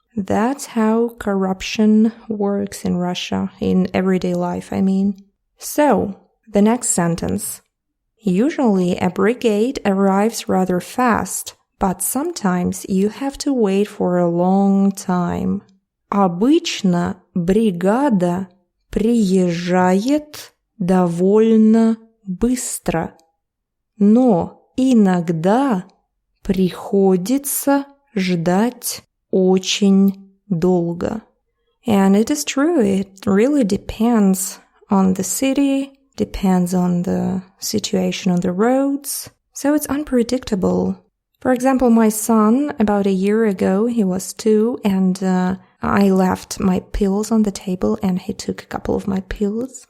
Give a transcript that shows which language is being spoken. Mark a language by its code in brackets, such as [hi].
[en] That's how corruption works in Russia, in everyday life, I mean. So, the next sentence. Usually a brigade arrives rather fast, but sometimes you have to wait for a long time. [ru] Обычно бригада приезжает довольно быстро, но иногда приходится ждать очень долго. [en] And it is true, it really depends on the city, depends on the situation on the roads, so it's unpredictable. For example, my son, about a year ago, he was 2, and I left my pills on the table and he took a couple of my pills.